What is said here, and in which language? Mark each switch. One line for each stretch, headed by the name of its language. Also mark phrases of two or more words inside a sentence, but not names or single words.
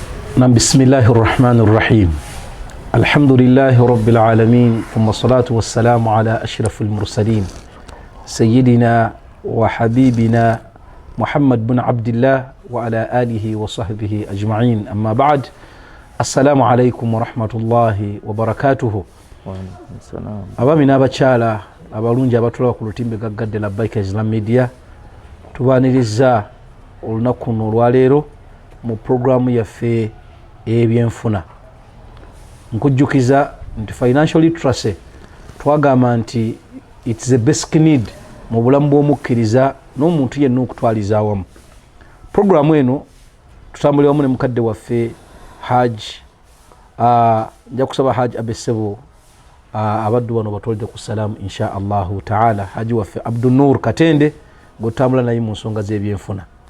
Arabic: بسم الله الرحمن الرحيم الحمد لله رب العالمين ثم الصلاة والسلام على أشرف المرسلين سيدنا وحبيبنا محمد بن عبد الله وعلى آله وصحبه أجمعين أما بعد السلام عليكم ورحمة الله وبركاته
Ganda: أبامنا بچالا abalungi abatula ku lutimbe gaggadde Labbaika Islam Media tubaniriza olunaku luno olwaleero mu programu yaffe ebyenfuna nkujjukiza nti
English: financial literacy
Ganda: twagamba nti
English: it's the basic need
Ganda: mu bulamu bw'omukkiriza n'omuntu yenna okutwaliza awamu. Programu eno tutambulira wamu ne mukadde waffe Hajj nja kusaba Hajj abesebo abaddu bano batwalide ku salaamu
Arabic: إن شاء الله تعالى.
Ganda: Hajji waffe Abdu-Noor Katende gotambula naye mu nsonga z'ebyenfuna.